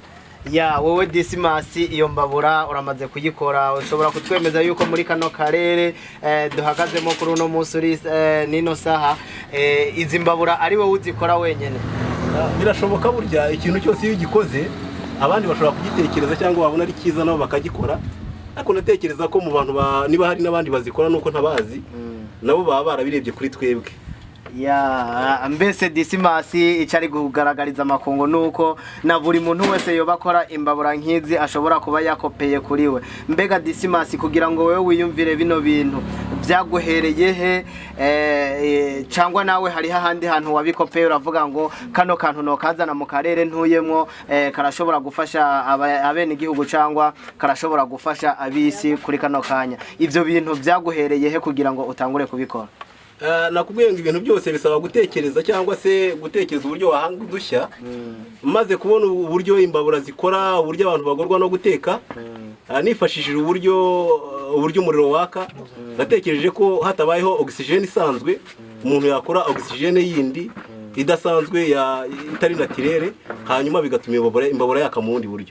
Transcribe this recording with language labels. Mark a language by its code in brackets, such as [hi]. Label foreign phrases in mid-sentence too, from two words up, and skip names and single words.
[rn] Wowe Dismas, iyo mbabura uramaze kuyikora, ushobora kutwemeza yuko muri kano karere duhagazemo kuri uno munsi uri nino saha, izi mbabura ari wowe uzikora wenyene? [rw] Birashoboka, burya ikintu cyose iyo ugikoze abandi bashobora kugitekereza cyangwa babona ari cyiza nabo bakagikora. Ariko natekereza ko mu bantu niba hari n'abandi bazikora nuko ntabazi, nabo baba barabirebye kuri twebwe. [rn] Mbese Dismas, icari kugaragariza amakungu nuko na buri muntu wese yoba akora imbabura nk'izi ashobora kuba yakopeye kuri we. Mbega Dismas, kugira ngo wewe wiyumvire bino bintu byaguhereye he, cyangwa nawe hari hahandi hantu wabikopeye uravuga ngo kano kantu no kazana mu karere ntuyemwo, karashobora gufasha abene igihugu cyangwa karashobora gufasha abisi kuri kano kanya? Ivyo bintu byaguhereye he kugira ngo utangure kubikora? [rw] Nakubwiye ngo ibintu byose bisaba gutekereza cyangwa se gutekereza uburyo wahanga udushya. Maze kubona uburyo imbabura zikora, uburyo abantu bagorwa no guteka, nifashishije uburyo umuriro waka, natekereje ko hatabayeho oxygene isanzwe, umuntu yakora oxygene yindi idasanzwe itari naturelle, hanyuma bigatuma imbabura yaka mu bundi buryo.